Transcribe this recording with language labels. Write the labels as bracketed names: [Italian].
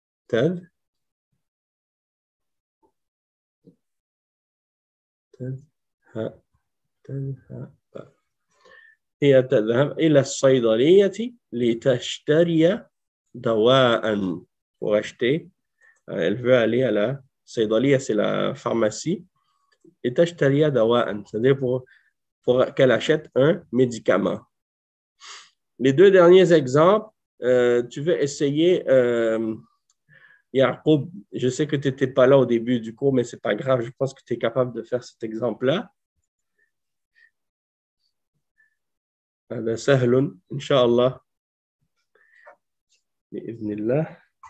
[Arabic] تذهب هي تذهب إلى الصيدلية لتشتري دواء [French] pour acheter. Elle veut aller à la صيدلية, c'est la pharmacie. Et [Arabic] تشتري دواء, [French] c'est-à-dire pour qu'elle achète un médicament. Les deux derniers exemples, tu veux essayer Yaqub, je sais que tu n'étais pas là au début du cours, mais ce n'est pas grave, je pense que tu es capable de faire cet exemple-là. [Arabic] هذا سهل إن شاء الله بإذن الله.